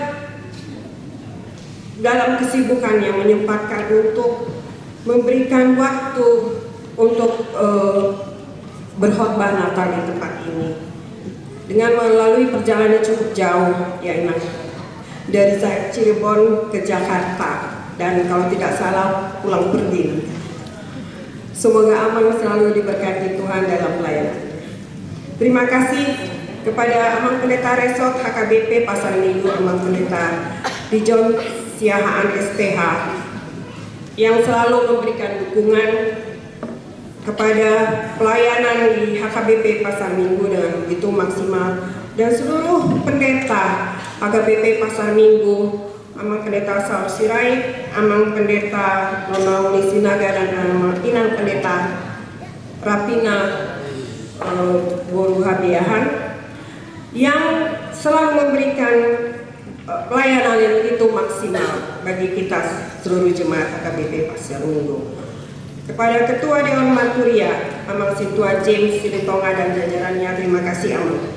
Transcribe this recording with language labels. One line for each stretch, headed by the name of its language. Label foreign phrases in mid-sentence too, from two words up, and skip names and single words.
Indonesian: dalam kesibukannya menyempatkan untuk memberikan waktu untuk berkhotbah Natal di tempat ini dengan melalui perjalanan cukup jauh, ya Inang, dari Cirebon ke Jakarta, dan kalau tidak salah pulang pergi. Semoga Amang selalu diberkati Tuhan dalam pelayanannya. Terima kasih kepada Amang Pendeta Resort HKBP Pasar Minggu, Amang Pendeta Dijon Siahaan SPH yang selalu memberikan dukungan kepada pelayanan di HKBP Pasar Minggu dengan begitu maksimal, dan seluruh pendeta HKBP Pasar Minggu, Amang Pendeta Saur Sirait, Amang Pendeta Nona Uli Sinaga, dan Inang Pendeta Rapina Boru Habiahan yang selalu memberikan pelayanan yang begitu maksimal bagi kita seluruh jemaat HKBP Pasar Minggu. Kepada Ketua Dewan Marturia, Amang Sintua James Silitonga dan jajarannya, terima kasih Amang.